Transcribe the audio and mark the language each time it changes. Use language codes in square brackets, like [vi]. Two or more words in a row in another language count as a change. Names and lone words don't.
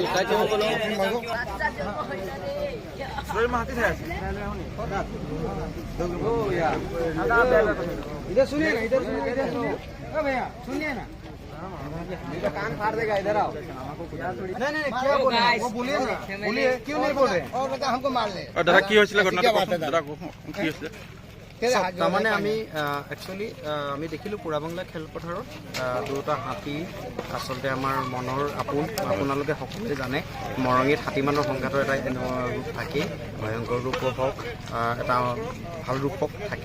[hi] इधर सुनिए ना, इधर भैया सुनिए ना, कान फाड़ देगा। इधर आओ। नहीं क्या बोल रहे हैं? वो बोलिए ना, बोलिए क्यों नहीं बोल रहे? और बता, हमको मार ले। [as] দাদা কি হৈছিলে ঘটনাটো? কি হৈছিলে? তাৰমানে আমি একচুৱেলি আমি দেখিলোঁ পোৰাবংলা খেলপথাৰত দুটা হাতী আচলতে আমাৰ মনৰ আপোনালোকে সকলোৱে জানে মৰঙীত হাতীমানৰ সংঘাতৰ এটা ৰূপ থাকেই, ভয়ংকৰ ৰূপ হওক, এটা ভাল ৰূপ হওক থাকে।